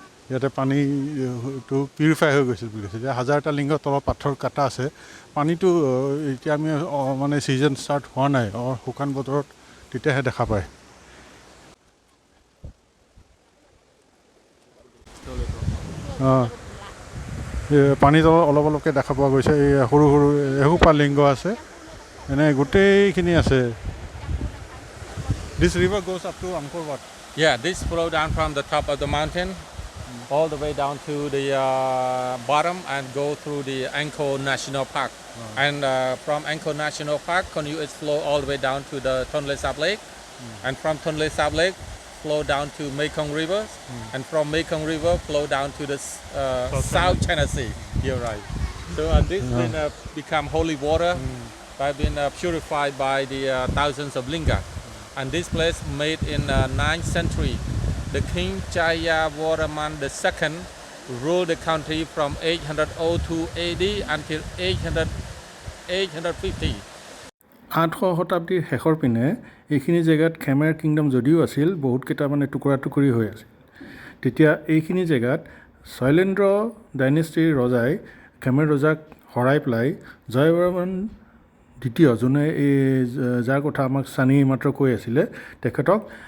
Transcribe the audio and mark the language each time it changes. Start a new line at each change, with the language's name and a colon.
Assamese: ইয়াতে পানীটো পিউৰিফাই হৈ গৈছিল বুলি কৈছে যে 1000টা লিংগৰ তলত পাথৰ কাটা আছে পানীটো এতিয়া আমি মানে ছিজন ষ্টাৰ্ট হোৱা নাই শুকান বতৰত তেতিয়াহে দেখা পায় পানী তলত অলপ অলপকৈ দেখা পোৱা গৈছে এই সৰু সৰু এসোপা লিংগ আছে এনে গোটেইখিনি আছে
English: This river goes up to Angkor Wat. Yeah, this flow down from the top of the mountain all the way down to the bottom and go through the Angkor National Park. And from Angkor National Park, continues flow all the way down to the Tonle Sap Lake. And from Tonle Sap Lake, flow down to Mekong River. And from Mekong River, flow down to the South China Sea. You're right. So this been become holy water. Have been purified by the thousands of linga. And this place made in 9th century. The King Jayavarman II ruled the country from 802 AD until 850.
Assamese: 800 শতাব্দীৰ শেষৰ পিনে এইখিনি জেগাত খেমেৰ kingdom যদিও আছিল বহুতকেইটা মানে টুকুৰা টুকুৰি হৈ আছিল তেতিয়া এইখিনি জেগাত শৈলেন্দ্ৰ ডাইনেষ্টিৰ ৰজাই খেমেৰ ৰজাক হৰাই পেলাই জয়বৰ্মন দ্বিতীয় যোনে এই যাৰ কথা আমাক চানি মাত্ৰ কৈ আছিলে তেখেতক